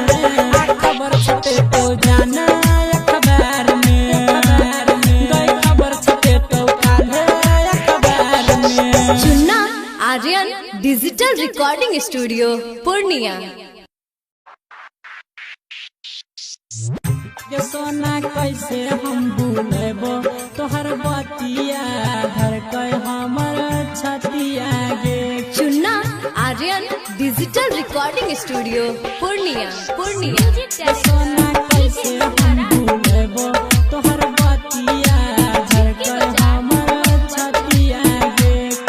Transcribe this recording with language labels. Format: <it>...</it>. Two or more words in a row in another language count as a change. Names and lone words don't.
<hi>खबर छपे तो जाना अखबार में। खबर छपे तो काले अखबार में। चुन्ना आर्यन डिजिटल रिकॉर्डिंग स्टूडियो पूर्णिया।</hi> <anp>ये सोना कैसे हम भूलेबो तोहर बतिया धड़कय हमर छतिया गे। चुन्ना आर्यन डिजिटल रिकॉर्डिंग स्टूडियो पूर्णिया। ये सोना कैसे हम भूलेबो तोहर बतिया धड़कय हमर छतिया गे।</anp>